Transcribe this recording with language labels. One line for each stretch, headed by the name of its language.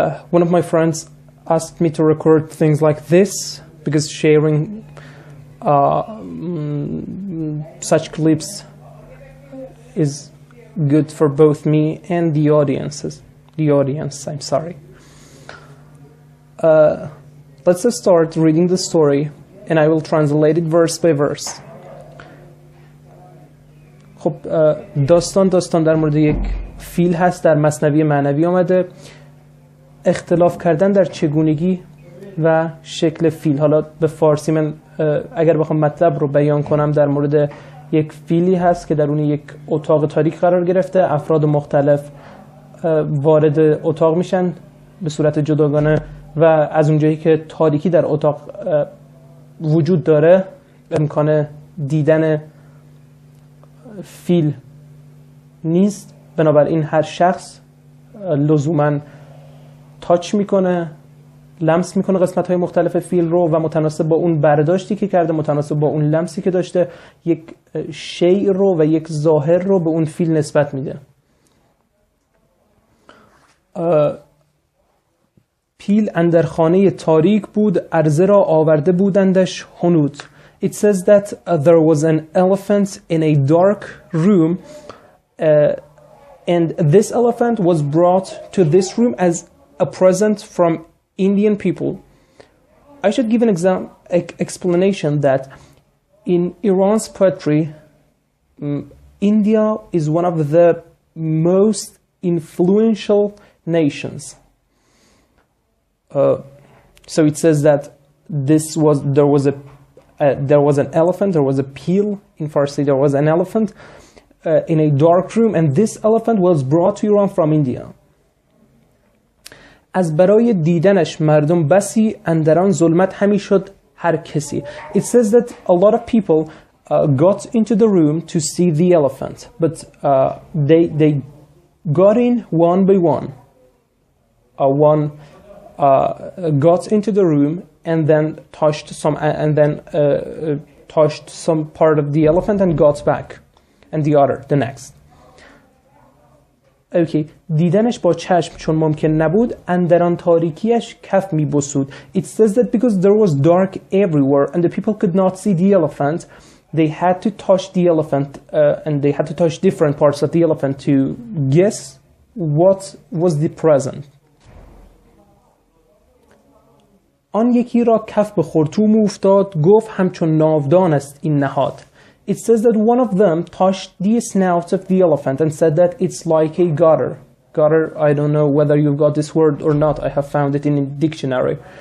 English: One of my friends asked me to record things like this because sharing such clips is good for both me and the audience. I'm sorry. Let's just start reading the story, and I will translate it verse by verse.
Persian: خب داستان در مورد یک فیل هست، در مثنوی معنوی آمده. اختلاف کردن در چگونگی و شکل فیل. حالا به فارسی من اگر بخوام مطلب رو بیان کنم، در مورد یک فیلی هست که درون یک اتاق تاریک قرار گرفته. افراد مختلف وارد اتاق میشن به صورت جداگانه و از اونجایی که تاریکی در اتاق وجود داره، امکان دیدن فیل نیست. بنابراین هر شخص لزوماً تاچ میکنه، لمس میکنه قسمت های مختلف فیل رو و متناسب با اون برداشتی که کرده، متناسب با اون لمسی که داشته، یک شیء رو و یک ظاهر رو به اون فیل نسبت میده. پیل اندر خانه تاریک بود، عرضه را آورده بودندش هنود.
English: It says that there was an elephant in a dark room, and this elephant was brought to this room as a present from Indian people. I should give an explanation that in Iran's poetry, India is one of the most influential nations. So it says that there was an elephant, there was a peel, in Farsi there was an elephant in a dark room, and this elephant was brought to Iran from India.
Persian: از برای دیدنش مردم بسی اندران ظلمت همی شد هر کسی.
English: It says that a lot of people got into the room to see the elephant, but they got in one by one. One got into the room and then touched some part of the elephant and got back, and the next. Okay.
Persian: دیدنش با چشم چون ممکن نبود اندران تاریکیش کف می بسود.
English: It says that because there was dark everywhere and the people could not see the elephant, they had to touch the elephant and they had to touch different parts of the elephant to guess what was the present.
Persian: آن یکی را کف به خرطوم افتاد، گفت همچون ناودان است این نهاد.
English: It says that one of them touched the snout of the elephant and said that it's like a gutter. Gutter, I don't know whether you've got this word or not. I have found it in a dictionary.